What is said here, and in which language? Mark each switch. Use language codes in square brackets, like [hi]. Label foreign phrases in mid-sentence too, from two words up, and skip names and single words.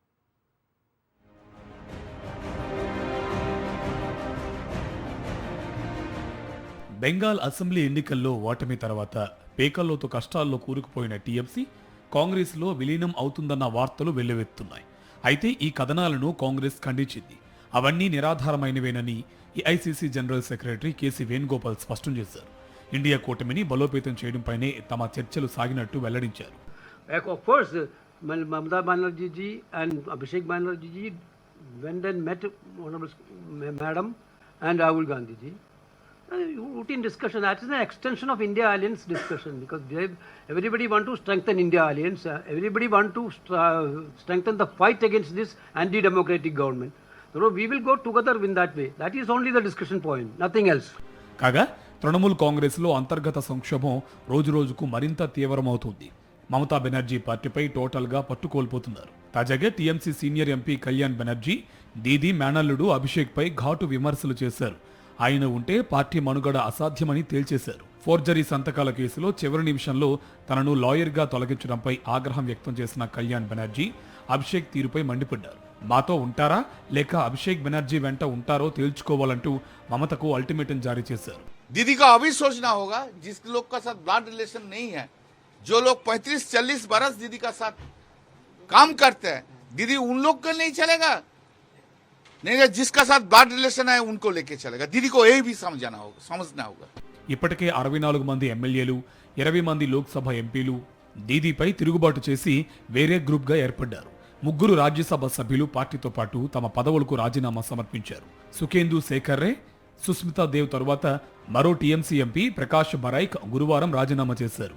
[te] బెంగాల్ అసెంబ్లీ ఎన్నికల్లో ఓటమి తర్వాత పేకల్లోతో కష్టాల్లో కూరుకుపోయిన టీఎంసీ కాంగ్రెస్లో విలీనం అవుతుందన్న వార్తలు వెల్లువెత్తున్నాయి. అయితే ఈ కథనాలను కాంగ్రెస్ ఖండించింది. అవన్నీ నిరాధారమైనవేనని ఏఐసీసీ జనరల్ సెక్రటరీ కేసీ వేణుగోపాల్ స్పష్టం చేశారు. ఇండియా కూటమిని బలోపేతం చేయడంపైనే తమ చర్చలు సాగినట్టు వెల్లడించారు. [en] Mamata Banerjee ji and Abhishek Banerjee ji went and met Honorable Madam and Rahul Gandhi ji. Routine discussion. That is an extension of India Alliance discussion because everybody want to strengthen India Alliance. Everybody want to strengthen the fight against this anti-democratic government. So we will go together in that way. That is only the discussion point. Nothing else. [te] కాగా తృణమూల్ కాంగ్రెస్లో అంతర్గత సంక్షోభం రోజురోజుకు మరింత తీవ్రమవుతుంది. మమతా బెనర్జీ పార్టీపై టోటల్గా పట్టుకోల్పోతున్నారు. తాజాగా టీఎంసీ సీనియర్ ఎంపీ కళ్యాణ్ బెనర్జీ దీదీ మేనల్లుడు అభిషేక్పై ఘాటు విమర్శలు చేశారు. ఆయన ఉంటే పార్టీ మనుగడ అసాధ్యమని తేల్చేశారు. ఫోర్జరీ సంతకాల కేసులో చివరి నిమిషంలో తనను లాయర్గా తొలగించడంపై ఆగ్రహం వ్యక్తం చేసిన కళ్యాణ్ బెనర్జీ అభిషేక్ తీరుపై మండిపడ్డారు. మాతో ఉంటారా లేక అభిషేక్ బెనర్జీ వెంట ఉంటారో తేల్చుకోవాలంటూ మమతకు అల్టిమేటం జారీ చేశారు. [hi] दीदी का अभी सोचना होगा जिस लोग का साथ [en] blood relation [hi] नहीं है, जो लोग 35-40 बरस दीदी का साथ काम करते हैं, दीदी उन लोग का नहीं चलेगा, नहीं जिसका साथ [en] blood relation [hi] है उनको लेके चलेगा. दीदी को यही भी समझना होगा. [te] ఇప్పటికే 64 మంది ఎమ్మెల్యేలు 20 మంది లోక్సభ ఎంపీలు దీదీపై తిరుగుబాటు చేసి వేరే గ్రూప్గా ఏర్పడ్డారు. 3 రాజ్యసభ సభ్యులు పార్టీతో పాటు తమ పదవులకు రాజీనామా సమర్పించారు. సుఖేందు శేఖర్ రే, సుస్మితా దేవ్ తరువాత మరో టీఎంసీ ఎంపీ ప్రకాష్ బరైక్ గురువారం రాజీనామా చేశారు.